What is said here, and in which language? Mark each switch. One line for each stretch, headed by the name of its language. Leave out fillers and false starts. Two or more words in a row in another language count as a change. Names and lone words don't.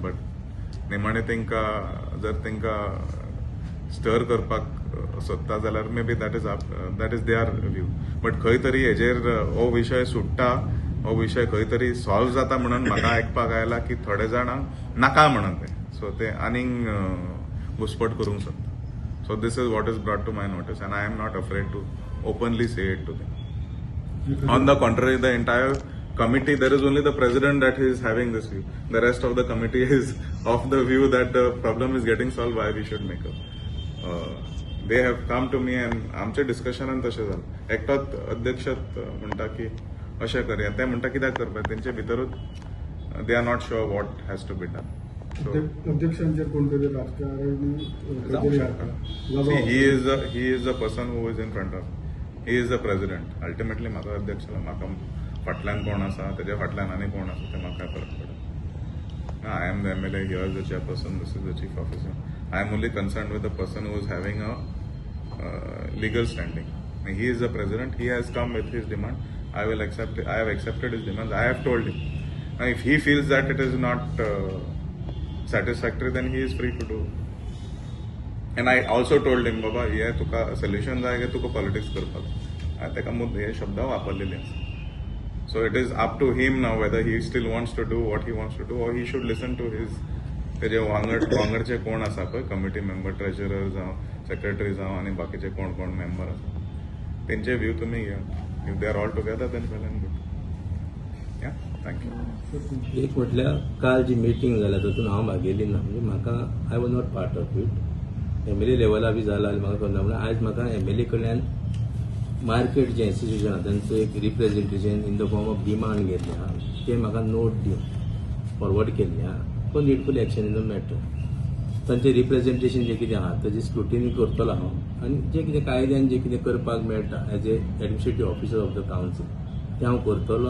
Konkani: But निमाणे तेंका जर तेंका स्टर करपाक सोदता जाल्यार मे बी
English: that is their view.
Konkani: But खंय तरी हेजेर हो विशय सुट्टा, हो विशय खंय तरी सॉल्व जाता म्हणून म्हाका आयकपाक आयला की थोडे जाणांक नाका म्हणून ते, सो ते आनीक घुसपट करूंक सोदता.
English: So this is what is brought to my notice, and I am not afraid to openly say it to them. On the contrary, the entire committee, there is only the president that is having this view. The rest of the committee is of the view that the problem is getting solved, why we should make up. They have come to me and
Konkani: आमचे डिस्कशनान तशें जालें. एकटोच अध्यक्ष म्हणटा की अशें करया, ते म्हणटा कित्याक करपाक, तेंचे भितरूच
English: they are not sure what has to be done.
Konkani: अध्यक्षांचेर कोणतरी राजकारणी
English: he is the person who is in front of. He is the president. Ultimately
Konkani: म्हाका अध्यक्षाला म्हाका फाटल्यान कोण आसा, तेज्या फाटल्यान आनी कोण आसा ते म्हाका फरक पडना.
English: I am the MLA, he is the chairperson, this is the chief officer. I am only concerned with the person who is having a legal standing. He is the president. He has come with his demand. I will accept it. I have accepted his demands. I have told him. Now, if he feels that it is not satisfactory, then he is free to do. And I also told him, Baba,
Konkani: हे तुका solution जाय की तुका politics करपाक. तेका मुद्दे हे शब्द वापरलेले आसा.
English: So it is up to him now whether he still wants to do what he wants to do, or he should listen to his
Konkani: तेजे वांगडचे कोण आसा पळय
English: committee member, treasurer
Konkani: जावं, सेक्रेटरी जावं आनी बाकीचे कोण कोण मेंबर आसा तेंचे व्यू तुमी घेया.
English: if they are all together then well and good.
Konkani: या, थँक्यू. एक म्हटल्यार काल जी मिटींग जाल्या तातूंत हांव भागेली ना, म्हणजे म्हाका
English: I was not part of it.
Konkani: MLA लेवला बी जाला म्हाका कळना. म्हणजे आयज म्हाका MLA कडल्यान मार्केट जे इन्स्टिट्यूशन आसा तांचो एक रिप्रेझेंटेशन
English: in the form of demand
Konkani: घेतले आहा, ते म्हाका नोट दिवन फॉरवर्ड केल्ले आहा
English: for needful action in the matter.
Konkani: तांचे रिप्रेझेंटेशन जे कितें आहा ताची स्क्रुटिनी करतलो हांव, आनी जे कितें कायद्यान जे कितें करपाक मेळटा
English: as a administrative officer of the council
Konkani: ते हांव करतलो.